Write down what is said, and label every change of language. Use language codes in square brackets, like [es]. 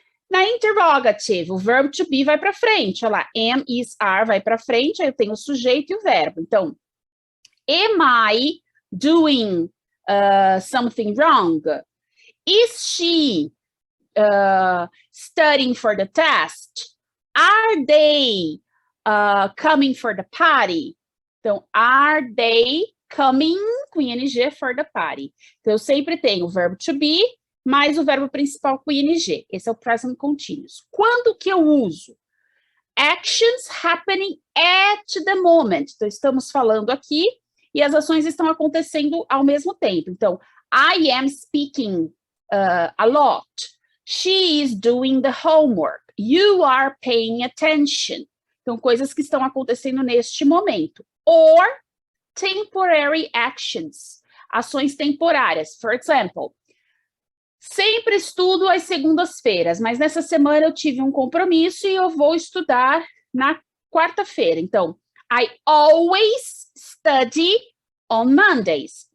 [pt] Na interrogative, o verbo to be vai para frente, olha lá, am, is, are vai para frente, aí eu tenho o sujeito e o verbo. [en] Então, am I doing something wrong? Is she studying for the test? Are they coming for the party? Então, are they coming com ing for the party? [pt] Então, eu sempre tenho o verbo to be mais o verbo principal com ing. Esse é o present continuous. Quando que eu uso? [en] Actions happening at the moment. [pt] Então, estamos falando aqui e as ações estão acontecendo ao mesmo tempo. [en] Então, I am speaking a lot. She is doing the homework. You are paying attention. [pt] Então, coisas que estão acontecendo neste momento. [en] Or temporary actions. [pt] Ações temporárias. [en] For example, [pt] sempre estudo às segundas-feiras, mas nessa semana eu tive um compromisso e eu vou estudar na quarta-feira. [en] Então, I always study on Mondays.